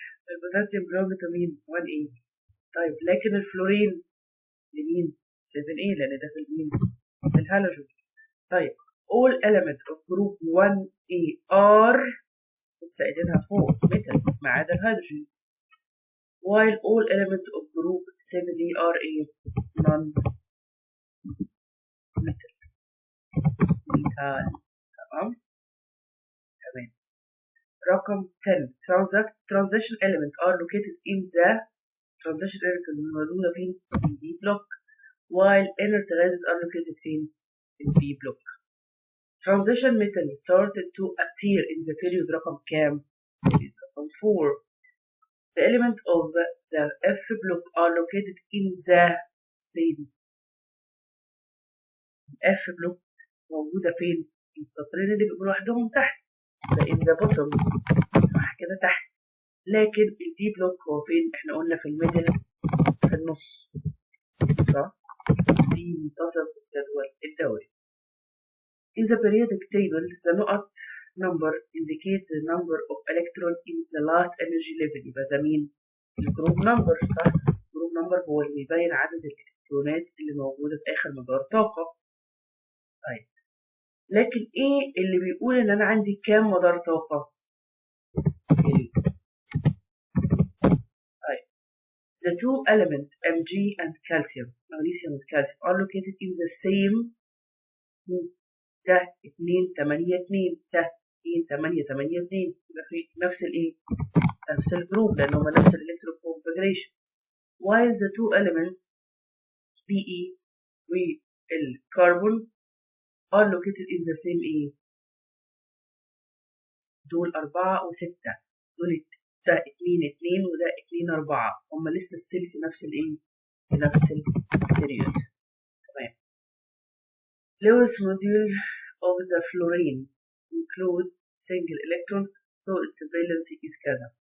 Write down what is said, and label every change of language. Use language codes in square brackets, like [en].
[ar] البوتاسيوم [en] belong to [ar] مين؟ 1A. طيب لكن الفلورين لمين؟ 7A لأن ده في المين؟ في الهالوجين. طيب [en] all elements of group 1A are [ar] لسه قايلينها فوق metal ما عدا الهيدروجين. [en] while all elements of group 7A are a non-metal. [ar] تمام. [en] رقم 10 transition elements are located in the transition element [ar] الموجودة فين؟ [en] in D block while inert gases are located [ar] فين؟ [en] in B block. Transition metal started to appear in the period [ar] رقم كام؟ رقم 4. [en] The element of the F block are located in the [ar] فين؟ [en] F block [ar] موجودة فين؟ السطرين اللي بيبقوا لوحدهم تحت ده [en] in the bottom، [ar] صح كده تحت. لكن الدي بلوك هو فين؟ احنا قلنا في الميدل، في النص، صح؟ في منتصف الجدول الدوري. [en] In the periodic table, the نقط number indicates the number of electrons in the last energy level. [ar] يبقى ده مين؟ الجروب نمبر، صح؟ الجروب نمبر هو اللي بيبين عدد الالكترونات اللي موجودة في آخر مدار طاقة. طيب، لكن إيه اللي بيقول إن أنا عندي كام مدار طاقة؟ طيب، [en] the two elements Mg and calcium, magnesium and calcium, are located in the same. [ar] ده 2 8 2 ده 2 8 8 2 يبقى في نفس الايه؟ نفس الجروب لان هما نفس الالكترون configuration. [en] while the two elements Be [ar] والكربون [en] are located in the same [ar] ايه؟ دول 4 و6، دول ده 2 2 وده 2 4، هما لسه ستيل في نفس الايه؟ في نفس البيريود. تمام. [en] Lewis module of the fluorine include single electron so its valency is [ar] كذا.